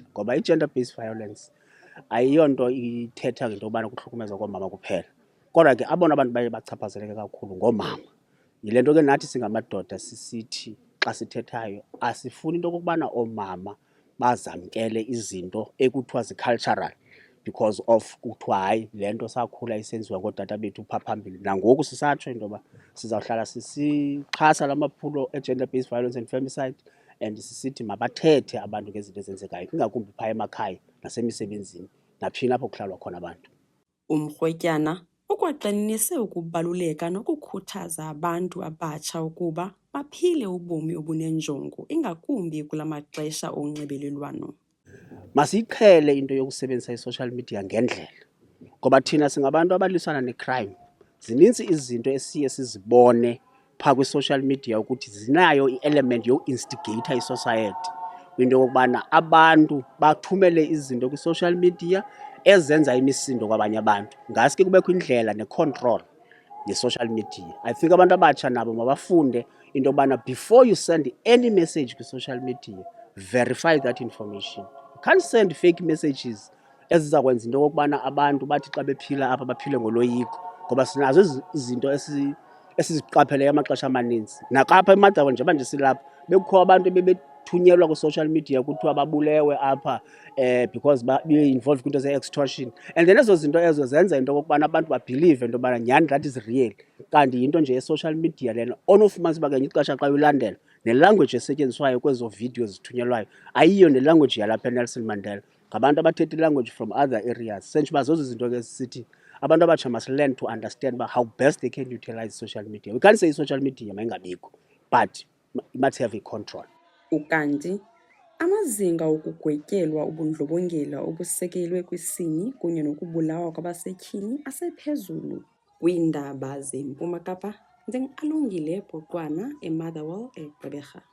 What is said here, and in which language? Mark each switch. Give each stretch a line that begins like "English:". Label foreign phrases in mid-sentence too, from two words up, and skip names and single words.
Xhosa: Ngoba
English: i-gender based violence
Xhosa: ayiyonto ithetha ngento yobana kuhlukumezwa koomama kuphela, kodwa ke abona abantu baye bachaphazeleke kakhulu ngoomama. Yile nto ke nathi singamadoda sisithi xa sithethayo asifuni into okokubana oomama bazamkele izinto ekuthiwa
English: zi-cultural because of
Xhosa: kuthiwa hayi le nto sakhula isenziwa ngootata bethu phaa phambili. Nangoku sisatsho into yoba sizawuhlala sisixhasa la maphulo
English: e-gender based violence and femicide,
Xhosa: and sisithi mabathethe abantu ngezinto ezenzekayo, ingakumbi phaa emakhaya nasemisebenzini naphina apho kuhlalwa khona abantu. Umrhotyana ukwaqinise ukubaluleka nokukhuthaza abantu abatsha ukuba baphile ubomi obunenjongo, ingakumbi kula maxesha onxibelelwano. Masiyiqhele into yokusebenzisa
English: i-social media
Xhosa: ngendlela, ngoba thina singabantu abalwisana ne-crime. Zinintsi izinto esiye sizibone phaa
English: kwi-social media
Xhosa: ukuthi zinayo i-element yo-instigata i-society, into yokokubana abantu bathumele izinto
English: kwi-social media
Xhosa: ezenza imisindo kwabanye abantu. Ngaske kubekho indlela ne-control
English: ye-social media. I think
Xhosa: abantu abatsha nabo mabafunde into yokubana
English: before you send any message kwi-social media, verify that information. You can't send fake messages
Xhosa: eziza kwenza into yokokubana abantu bathi xa bephila apha baphile ngoloyiko, ngoba sinazo izinto esiziqapheleyo amaxesha amaninzi. Naxapha eMotherwell njengoba nje silapha bekukho abantu bathunyelwa
English: kwi-social media
Xhosa: kuthiwa babulewe apha because be-involved kwinto ze-extortion. And then ezo zinto ezo zenza into okokubana abantu babhilive into yobana nyhani
English: that is real,
Xhosa: kanti yinto nje
English: ye-social media
Xhosa: lena. Onofumanisa uba ngenye ixesha xa uyilandela nelanguage esetyenziswayo kwezo video zithunyelwayo ayiyo nelanguage yalapha eNelson Mandela, ngabantu abathetha ilanguage
English: from other areas.
Xhosa: Sentsho uba zozo zinto ke sisithi abantu abatsha
English: must learn to understand
Xhosa: uba
English: how best they can utilize social media. We can't say i-social media mayingabikho, but it must have a control.
Xhosa: Ukanti amazinga okugwetyelwa ubundlobongela obusekelwe kwisini kunye nokubulawa kwabasetyhini asephezulu kwiindaba zeMpuma Kapa. NjengAlungile Bhoqwana eMotherwell eGqeberha.